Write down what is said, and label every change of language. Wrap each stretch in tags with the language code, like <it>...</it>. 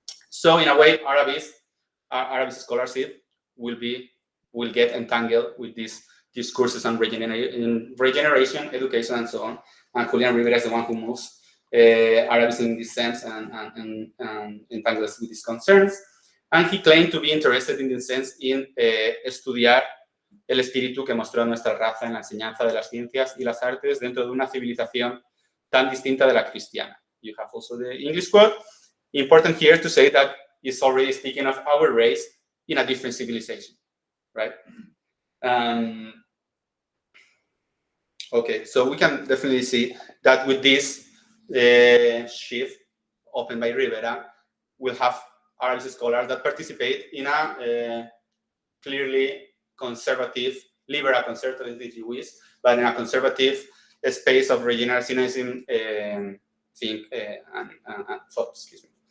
<en>So in a way, Arabic scholarship will get entangled with these discourses on regeneration, education, and so on. And Julián Rivera is the one who moves Arabs in this sense and entangles with these concerns.</en> <es>And he claimed to be interested in this sense in estudiar el espíritu que mostró nuestra raza en la enseñanza de las ciencias y las artes dentro de una civilización tan distinta de la cristiana.</es> <en>You have also the English quote. Important here to say that he's already speaking of our race in a different civilization, right? Okay, so we can definitely see that with this shift opened by Rivera, we'll have Arab scholars that participate in a clearly conservative, liberal conservative, if you wish, but in a conservative space of regenerationism think and thought, excuse me,</en>